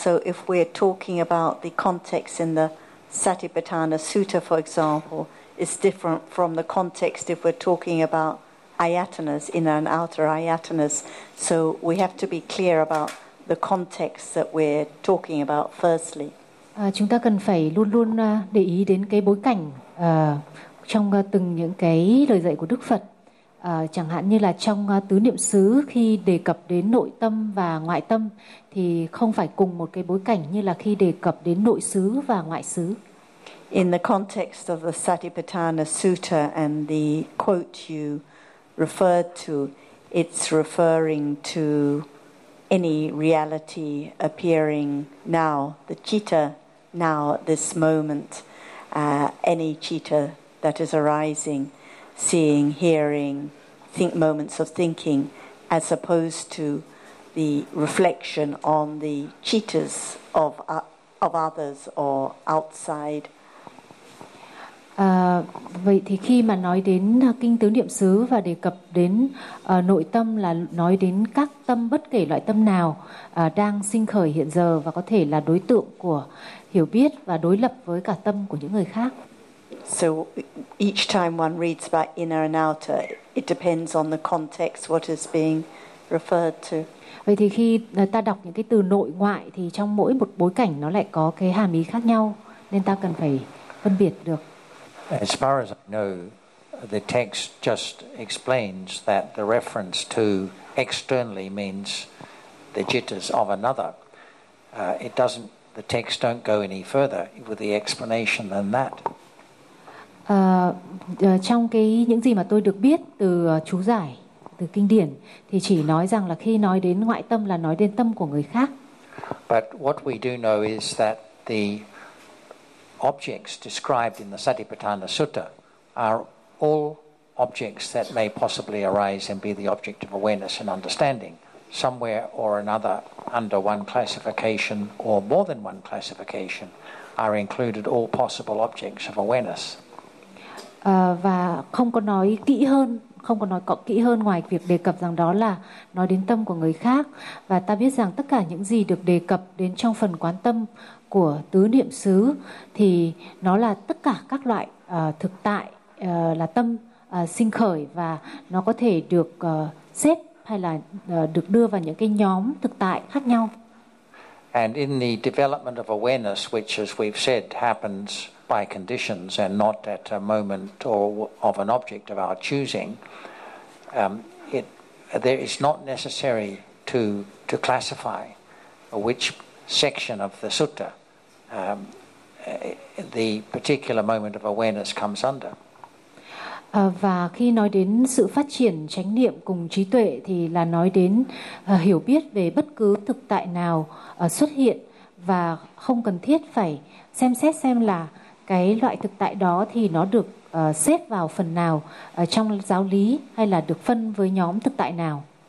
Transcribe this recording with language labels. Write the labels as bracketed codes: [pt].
[en] So if we're talking about the context in the Satipatthana Sutta, for example, is different from the context if we're talking about ayatanas, inner and outer ayatanas. So we have to be clear about the context that we're talking about firstly. [vi] Chúng ta cần phải luôn luôn để ý đến cái bối cảnh trong từng những cái lời dạy của Đức Phật. Chẳng hạn như là trong tứ niệm xứ khi đề cập đến nội tâm và ngoại tâm thì không phải cùng một cái bối cảnh như là khi đề cập đến nội xứ và ngoại xứ. [en] In the context of the Satipatthana Sutta and the quote you referred to, it's referring to any reality appearing now, the citta now at this moment, any citta that is arising, seeing, hearing, moments of thinking, as opposed to the reflection on the cheetahs of others or outside. [vi] Vậy thì khi mà nói đến kinh tứ niệm xứ và đề cập đến nội tâm là nói đến các tâm, bất kể loại tâm nào đang sinh khởi hiện giờ và có thể là đối tượng của hiểu biết và đối lập với cả tâm của những người khác. [en] So each time one reads about inner and outer, it depends on the context what is being referred to. [vi] Vậy thì khi ta đọc những cái từ nội ngoại thì trong mỗi một bối cảnh nó lại có cái hàm ý khác nhau, nên ta cần phải phân biệt được. [en] As far as I know, the text just explains that the reference to externally means the jittas of another. It doesn't, the text don't go any further with the explanation than that. [vi] Trong cái những gì mà tôi được biết từ chú giải từ kinh điển thì chỉ nói rằng là khi nói đến ngoại tâm là nói đến tâm của người khác. [en] But what we do know is that the objects described in the Satipatthana Sutta are all objects that may possibly arise and be the object of awareness and understanding somewhere or another under one classification or more than one classification are included all possible objects of awareness. [vi] Và không có nói kỹ hơn, không có nói cọ kỹ hơn ngoài việc đề cập rằng đó là nói đến tâm của người khác. Và ta biết rằng tất cả những gì được đề cập đến trong phần quán tâm của tứ niệm xứ thì nó là tất cả các loại thực tại là tâm sinh khởi, và nó có thể được xếp hay là được đưa vào những cái nhóm thực tại khác nhau. [en] And in the development of awareness, which as we've said happens by conditions and not at a moment or of an object of our choosing, there is not necessary to classify which section of the sutta the particular moment of awareness comes under. [vi] Và khi nói đến sự phát triển chánh niệm cùng trí tuệ thì là nói đến hiểu biết về bất cứ thực tại nào xuất hiện, và không cần thiết phải xem xét xem là cái loại thực tại đó thì nó được xếp vào phần nào trong giáo lý hay là được phân với nhóm thực tại nào.